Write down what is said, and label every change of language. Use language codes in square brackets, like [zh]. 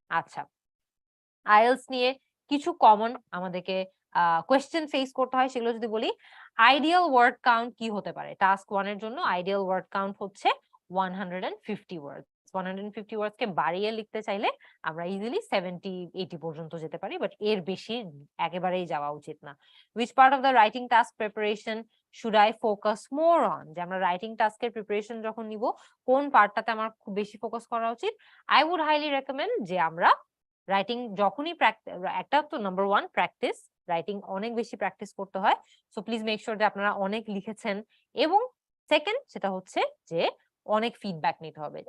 [bn] আচ্ছা, আইএলস নিয়ে কিছু কমন আমাদেরকে কোয়েশ্চেন ফেস করতে হয়, সেগুলো যদি বলি, আইডিয়াল ওয়ার্ড কাউন্ট কি হতে পারে? টাস্ক 1 এর জন্য আইডিয়াল ওয়ার্ড কাউন্ট হচ্ছে 150 ওয়ার্ড। 150 ওয়ার্ডস কে বাড়িয়ে লিখতে চাইলে আমরা ইজিলি 70-80 পর্যন্ত যেতে পারি, বাট এর বেশি একেবারেই যাওয়া উচিত না। [en] Which part of the writing task preparation should I focus more on? [bn] যে আমরা রাইটিং টাস্কের প্রিপারেশন যখন নিব, কোন পার্টটাতে আমার খুব বেশি ফোকাস করা উচিত? [en] I would highly recommend [bn] যে আমরা রাইটিং যখনই একটা তো নাম্বার 1 প্র্যাকটিস, রাইটিং অনেক বেশি প্র্যাকটিস করতে হয়। [en] so please make sure [bn] যে আপনারা অনেক লিখেছেন। এবং সেকেন্ড সেটা হচ্ছে যে অনেক ফিডব্যাক নিতে হবে।